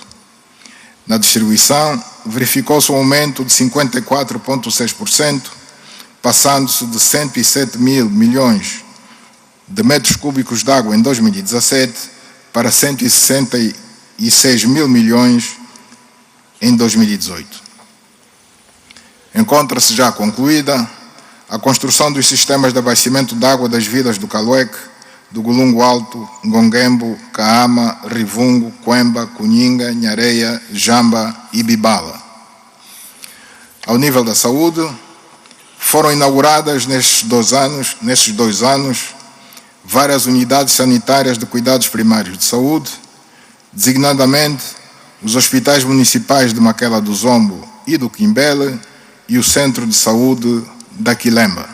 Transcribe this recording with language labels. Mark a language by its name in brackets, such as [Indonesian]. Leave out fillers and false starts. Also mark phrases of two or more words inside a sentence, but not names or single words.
[Portuguese] Na distribuição, verificou-se um aumento de 54,6%, passando-se de 107 mil milhões de metros cúbicos de água em 2017 para 166 mil milhões em 2018. Encontra-se já concluída a construção dos sistemas de abastecimento de água das vilas do Calueque, do Golungo Alto, Ngonguembo, Caama, Rivungo, Coemba, Cunhinga, Nhareia, Jamba e Bibala. Ao nível da saúde, foram inauguradas nestes 2 anos várias unidades sanitárias de cuidados primários de saúde, designadamente os hospitais municipais de Maquela do Zombo e do Quimbele e o Centro de Saúde da Quilemba.